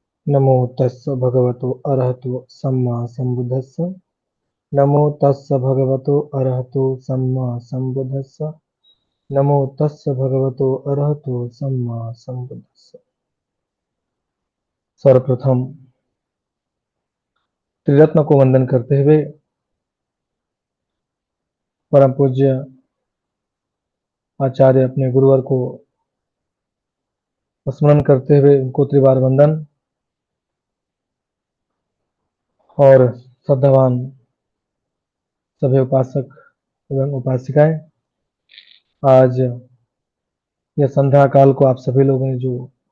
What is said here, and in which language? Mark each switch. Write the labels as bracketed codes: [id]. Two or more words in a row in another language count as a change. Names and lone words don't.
[pi] नमो तस्य भगवतो अरहतो सम्मा सम्बुद्धस्स। नमो तस्य भगवतो अरहतो सम्मा सम्बुद्धस्स। नमो तस्य भगवतो अरहतो सम्मा सम्बुद्धस्स। [hi] सर्वप्रथम त्रिरत्न को वंदन करते हुए परम पूज्य आचार्य अपने गुरुवर को स्मरण करते हुए उनको त्रिवार वंदन और श्रद्धावान सभी उपासक एवं उपासिकाएं, आज यह संध्या काल को आप सभी लोगों ने जो